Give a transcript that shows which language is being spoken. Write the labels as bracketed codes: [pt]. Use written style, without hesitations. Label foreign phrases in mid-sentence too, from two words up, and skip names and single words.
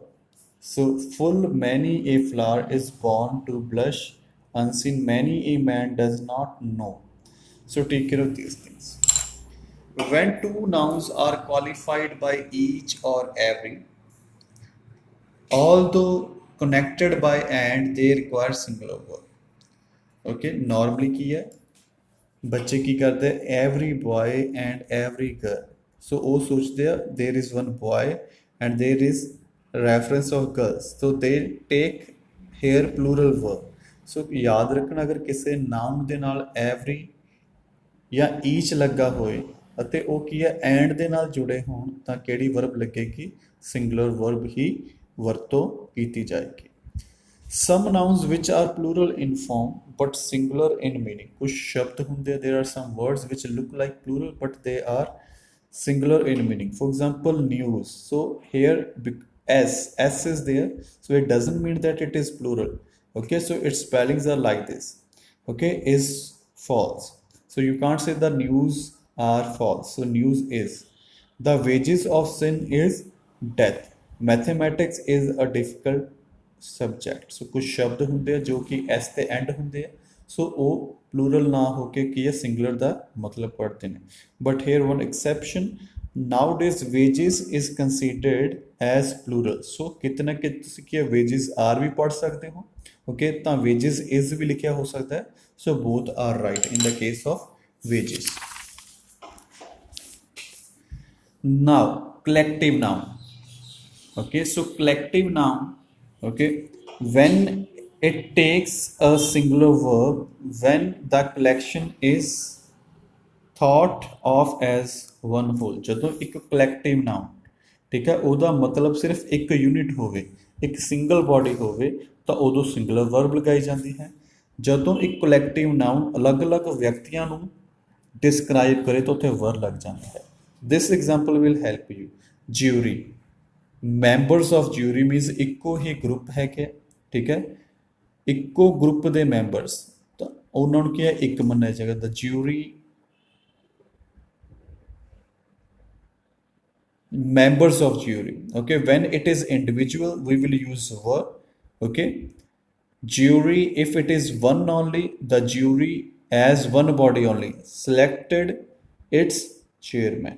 [en] So full many a flower is born to blush, unseen many a man does not know. So take care of these things. When two nouns are qualified by each or every, although connected by and, they require singular verb. Okay, normally [pa] ਕੀ ਹੈ ਬੱਚੇ ਕੀ ਕਰਦੇ [en] every boy and every girl, so [pa] ਉਹ ਸੋਚਦੇ ਆ [en] there is one boy and there is reference of girls, so they take here plural verb. [pa] so ਯਾਦ ਰੱਖਣਾ ਅਗਰ ਕਿਸੇ ਨਾਮ ਦੇ ਨਾਲ every ਜਾਂ each ਲੱਗਾ ਹੋਏ ਅਤੇ ਉਹ ਕੀ ਹੈ and ਦੇ ਨਾਲ ਜੁੜੇ ਹੋਣ ਤਾਂ ਕਿਹੜੀ ਵਰਬ ਲੱਗੇਗੀ [en] singular verb [pa] ਹੀ ਵਰਤੋਂ ਕੀਤੀ ਜਾਏਗੀ [en] some nouns which are plural in form but singular in meaning [pa] ਕੁਝ ਸ਼ਬਦ ਹੁੰਦੇ [en] there are some words which look like plural but they are singular in meaning. for example news, so here s is there, so it doesn't mean that it is plural. okay, so its spellings are like this. okay, is false, so you can't say the news are false, so news is. the wages of sin is death. mathematics is a difficult subject [pa] ਸੋ ਕੁਝ ਸ਼ਬਦ ਹੁੰਦੇ ਆ ਜੋ ਕਿ ਐਸ ਤੇ ਐਂਡ ਹੁੰਦੇ ਆ ਸੋ ਉਹ ਪਲੂਰਲ ਨਾ ਹੋ ਕੇ ਕੀ ਹੈ ਸਿੰਗੂਲਰ ਦਾ ਮਤਲਬ ਪੜ੍ਹਦੇ ਨੇ [en] but here one exception nowadays wages is considered as plural [pa] ਸੋ ਕਿਤੇ ਨਾ ਕਿਤੇ ਤੁਸੀਂ ਕੀ ਹੈ [en] wages are [pa] ਵੀ ਪੜ੍ਹ ਸਕਦੇ ਹੋ ਓਕੇ ਤਾਂ [en] wages is [pa] ਵੀ ਲਿਖਿਆ ਹੋ ਸਕਦਾ ਹੈ [en] so both are right in the case of wages now collective noun. okay, so collective noun, okay, when it takes a singular verb when the collection is thought of as one whole. [pa] ਜਦੋਂ ਇੱਕ [en] collective noun [pa] ਠੀਕ ਹੈ ਉਹਦਾ ਮਤਲਬ ਸਿਰਫ ਇੱਕ ਯੂਨਿਟ ਹੋਵੇ ਇੱਕ [en] single body [pa] ਹੋਵੇ ਤਾਂ ਉਦੋਂ [en] singular verb [pa] ਲਗਾਈ ਜਾਂਦੀ ਹੈ ਜਦੋਂ ਇੱਕ [en] collective noun [pa] ਅਲੱਗ-ਅਲੱਗ ਵਿਅਕਤੀਆਂ ਨੂੰ ਡਿਸਕ੍ਰਾਈਬ ਕਰੇ ਤਾਂ ਉੱਥੇ ਵਰਬ ਲੱਗ ਜਾਂਦਾ ਹੈ [en] this example will help you. jury, members of jury means [pa] ਇੱਕੋ ਹੀ ਗਰੁੱਪ ਹੈ ਕਿ ਠੀਕ ਹੈ ਇੱਕੋ ਗਰੁੱਪ ਦੇ ਮੈਂਬਰਸ ਤਾਂ ਉਹਨਾਂ ਨੂੰ ਕੀ ਹੈ ਇੱਕ ਮੰਨਿਆ ਜਾਏਗਾ [en] the jury members of jury. okay, when it is individual we will use verb. okay, jury if it is one only, the jury as one body only selected its chairman.